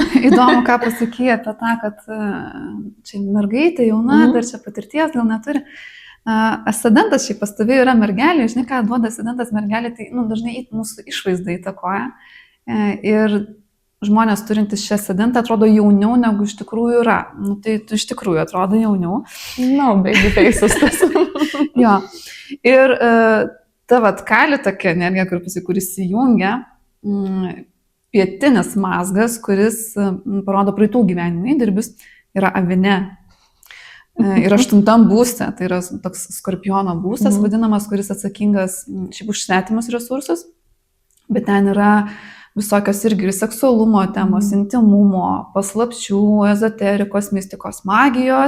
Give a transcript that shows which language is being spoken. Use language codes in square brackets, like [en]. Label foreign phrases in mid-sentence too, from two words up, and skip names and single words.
[lt] Įdomu, ką pasakė apie tą, kad čia mergaitė jauna, dar čia patirties gal neturi. Ascendantas šiaip pastovėjo yra mergelė, žinai, ką duoda ascendantas mergelė, tai nu, dažnai mūsų išvaizdą įtakoja. Ir žmonės turintys šią ascendantą atrodo jauniau, negu iš tikrųjų yra. Nu, tai tu iš tikrųjų atrodo jauniau. [en] No, baby faces tas. [lt] Jo. Ir ta vat kali tokia energija, kuris įjungia, pietinis mazgas, kuris parodo praeitų gyvenimų įdirbis, yra avine. Ir 8 būste, tai yra toks skorpiono būstas vadinamas, kuris atsakingas šiaip už svetimus resursus, bet ten yra visokios irgi seksualumo temos, intimumo, paslapčių, ezoterikos, mistikos, magijos.